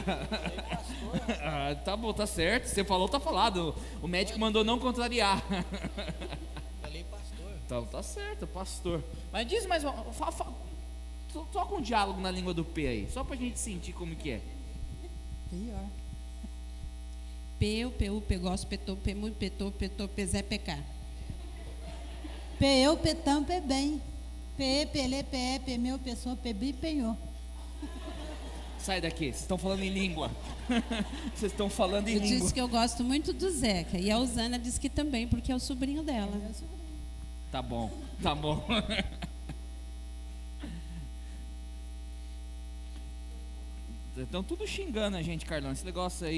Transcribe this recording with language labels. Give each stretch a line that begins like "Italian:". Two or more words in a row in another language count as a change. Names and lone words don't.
Portuguese: Ah, tá bom, tá certo. Você falou, tá falado. O médico mandou não contrariar. Falei pastor. Então tá certo, pastor. Mas diz mais uma. Toca um diálogo na língua do P aí, só pra gente sentir como que é. Pior. Peu, peu, pegós, petou, pemu, petou, pezé, pecar. Peu, petã, bem. Pe, pele, pe, pemeu, pessoa, pebi, penhou. Sai daqui, vocês estão falando em língua. Vocês estão falando em Eu língua. disse que eu gosto muito do Zeca. E a Usana disse que também, porque é o sobrinho dela. Tá bom. Estão tudo xingando a gente, Carlão, esse negócio aí.